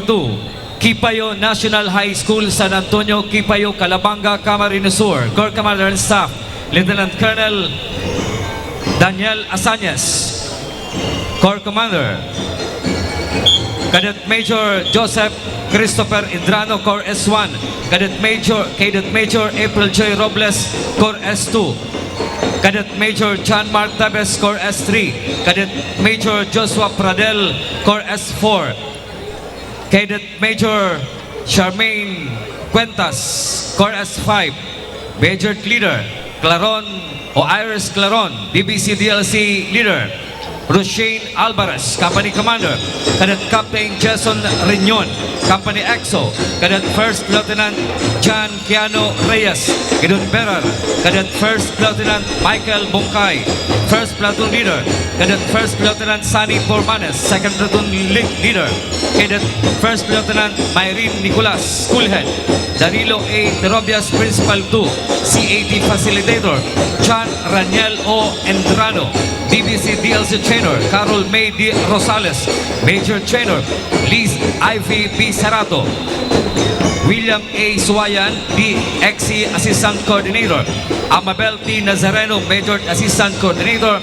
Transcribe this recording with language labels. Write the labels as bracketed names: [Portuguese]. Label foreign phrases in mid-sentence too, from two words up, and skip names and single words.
[English] Kipayo National High School, San Antonio, Kipayo, Calabanga, Camarines Sur. Corps Commander and Staff, Lieutenant Colonel Daniel Asañas. Corps Commander, Cadet Major Joseph Christopher Indrano, Corps S1. Cadet Major April J. Robles, Corps S2. Cadet Major John Mark Tabes, Corps S3. Cadet Major Joshua Pradel, Corps S4. Cadet Major Charmaine Cuentas, Corps S5. Major Leader Claron o Iris Claron, DBC DLC Leader. Roshane Alvarez, Company Commander. Cadet Captain Jason Riñon, Company EXO. Cadet First Lieutenant John Keanu Reyes, Gidon Berar. Cadet First Lieutenant Michael Bongkay, First Platoon Leader. Cadet First Lieutenant Sunny Pormanes, Second Platoon Leader. Cadet First Lieutenant Mayrin Nicolas, School Head. Danilo A. Terobias, Principal 2, CAT Facilitator. John Raniel O. Endrano, DBC DLC Trainer. Carol May D. Rosales, Major Trainer. Liz Ivy B. Sarato. William A. Suwayan, DXC Assistant Coordinator. Amabel T. Nazareno, Major Assistant Coordinator.